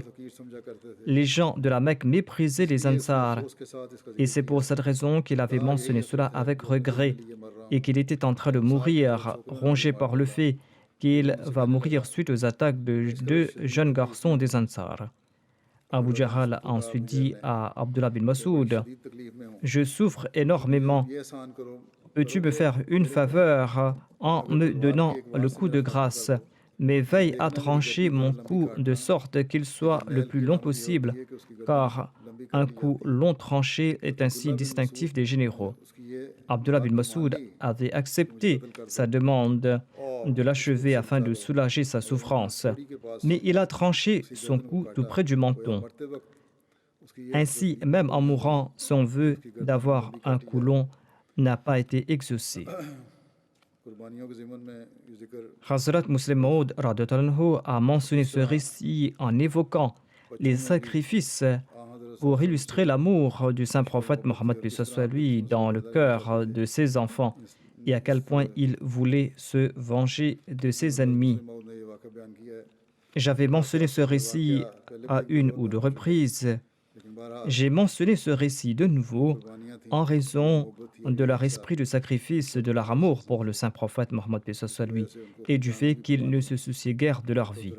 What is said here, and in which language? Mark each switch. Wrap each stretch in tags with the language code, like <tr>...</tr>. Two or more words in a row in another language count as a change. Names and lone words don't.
<fr>Les gens de la Mecque méprisaient les Ansar, et c'est pour cette raison qu'il avait mentionné cela avec regret et qu'il était en train de mourir, rongé par le fait qu'il va mourir suite aux attaques de deux jeunes garçons des Ansar. Abu Jahl a ensuite dit à Abdullah bin Masoud,</fr> <ur>شدید تکلیف میں ہوں</ur> <fr>je souffre énormément.</fr> <ur>یہ احسان کرو</ur> <fr>Peux-tu me faire une faveur en me donnant le coup de grâce, mais veille à trancher mon cou de sorte qu'il soit le plus long possible, car un coup long tranché est un signe distinctif des généraux.</fr> <ur>اس کی یہ</ur> <fr>Abdullah bin Masoud avait accepté sa demande de l'achever afin de soulager sa souffrance, mais il a tranché son cou tout près du menton.</fr> <ur>مرتے وقت اس کی یہ</ur> <fr>Ainsi, même en mourant, son vœu d'avoir un cou long n'a pas été exaucé.</fr> <ur>قربانیوں کے ضمن میں یہ ذکر</ur> <fr>Hazrat Muslim Maud</fr> <ar>رضي الله عنه</ar> <fr>a mentionné ce récit en évoquant les sacrifices pour illustrer l'amour du saint prophète Mohammed paix soit lui dans le cœur de ses enfants et à quel point il voulait se venger de ses ennemis.</fr> <ur>موعود نے یہ واقعہ بیان کیا ہے</ur> <fr>J'avais mentionné ce récit à une ou deux reprises.</fr> <ur>لیکن بہرحال</ur> <fr>J'ai mentionné ce récit de nouveau</fr> <ur>قربانیاں تھی</ur> <fr>en raison de leur esprit de sacrifice, de leur amour pour le saint prophète Mohammed paix soit lui et du fait qu'ils ne se souciaient guère de leur vie.</fr>